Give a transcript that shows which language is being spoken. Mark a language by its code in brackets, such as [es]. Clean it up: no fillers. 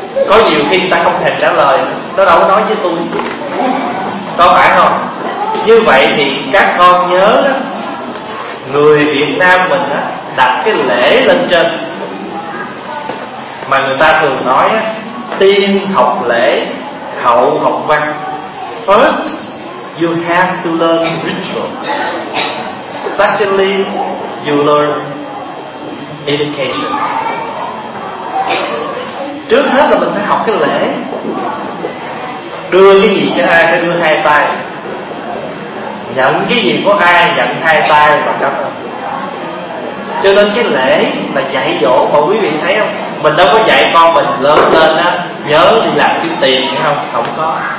[vi] Có nhiều khi người ta không thèm trả lời, nó đâu có nói với tôi, có phải không? Như vậy thì các con nhớ đó, người Việt Nam mình đó, đặt cái lễ lên trên. Mà người ta thường nói đó, tiên học lễ, hậu học văn. [en] First, you have to learn ritual. Secondly, you learn education. [vi] Trước hết là mình phải học cái lễ. Đưa cái gì cho ai phải đưa hai tay. Nhận cái gì của ai nhận hai tay và cảm ơn. Cho nên cái lễ là dạy dỗ. Mà quý vị thấy không? Mình đâu có dạy con mình lớn lên á nhớ đi làm kiếm tiền hay không? Không có.